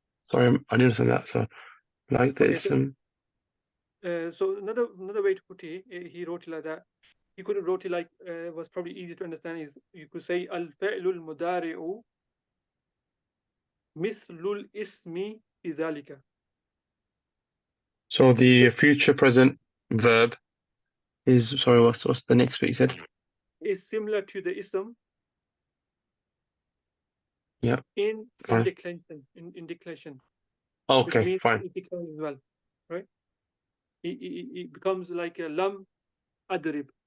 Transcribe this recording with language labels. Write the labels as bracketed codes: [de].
[en] Sorry, I didn't understand that. So, like the ism. So another way to put it, he wrote it like that. He could have wrote it like was probably easy to understand. Is you could say [ar] الفعل المضارع مثل الاسم في ذلك. [en] So the future present verb is, sorry, what's the next bit you said? Is similar to the ism. Yeah. In declension, in declension. Okay, Which means fine. it declines as well, right? It becomes like a lam adrib.